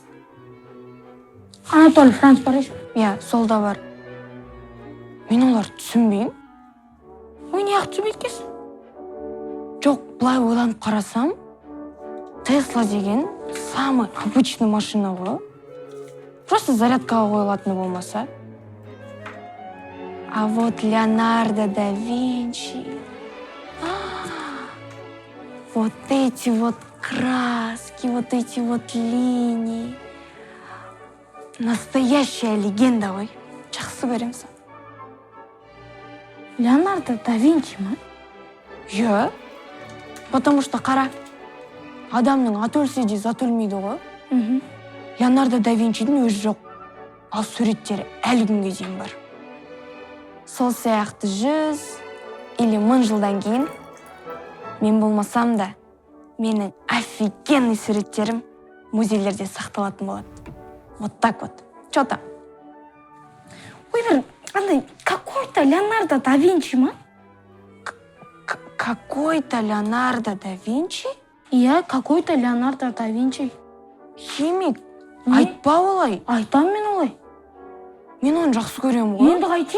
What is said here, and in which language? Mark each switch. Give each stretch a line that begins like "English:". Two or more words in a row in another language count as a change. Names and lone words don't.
Kazakh: Анатолий Франц бар еш? Иә, сол да бар. Мен оларды түсінбеймін. Ой, неғып түсінбейді екенсің? Жоқ, былай ойланып қарасам, Тесла деген
Russian: самый обычный машина
Kazakh: ғой. Просто зарядкаға қойылатыны болмаса.
Russian: А вот Леонардо да Винчи. Вот эти вот краски, вот эти вот линии. Настоящая легенда,
Kazakh: ой. Жақсы көремсің. Леонардо да Винчи ма? Иә.
Russian: Потому что қара.
Kazakh: Адамның аты өлсе де зат өлмейді ғой. Леонардо да Винчидің өзі жоқ. Ал суреттері әлі күнге дейін бар. Сол сияқты 100 или 1000 жылдан кейін мен болмасам да менің офигенный суреттерім музейлерде сақталатын болады.
Russian: Вот так вот. Чё там?
Kazakh: Ой, бір андай какой-то Леонардо да Винчи ма?
Russian: Какой-то Леонардо да Винчи? Иә, какой-то Леонардо да Винчи.
Kazakh: Химик, айтпа олай. Айтам мен олай. Мен оны жақсы көрем ғой. Енді қайтейін?